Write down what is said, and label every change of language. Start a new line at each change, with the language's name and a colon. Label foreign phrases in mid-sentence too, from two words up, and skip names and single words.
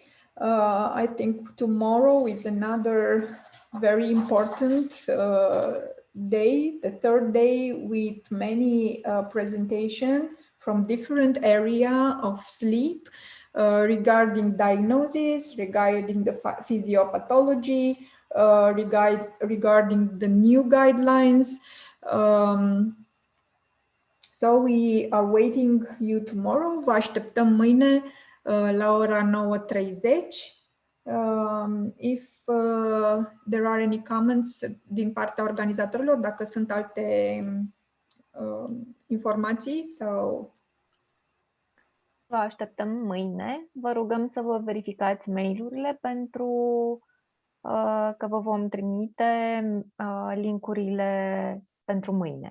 English: I think tomorrow is another very important day, the third day, with many presentations from different area of sleep regarding diagnosis, regarding the physiopathology, regarding the new guidelines. So we are waiting you tomorrow.
Romanian: Vă așteptăm mâine la ora 9:30.
English: If there are any comments
Romanian: din partea organizatorilor, dacă sunt alte informații sau... Vă așteptăm mâine. Vă rugăm să vă verificați mail-urile pentru că vă vom trimite linkurile pentru mâine.